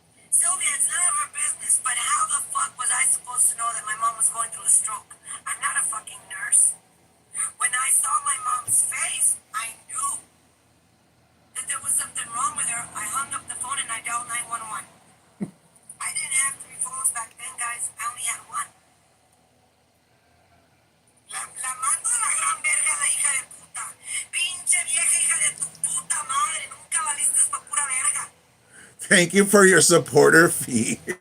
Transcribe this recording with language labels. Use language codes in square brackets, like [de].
[en] Sylvia, it's none of her business, but how the fuck was I supposed to know that my mom was going through a stroke? I'm not a fucking nurse. When I saw my mom's face, I knew that there was something wrong with her. I hung up the phone and I dialed 911. I didn't have 3 phones back then, guys. I only had one. [es] La mando a la gran verga, la hija de puta. Pinche vieja hija de tu puta madre. Nunca valiste pa' pura verga. [en] Thank you for your supporter fee.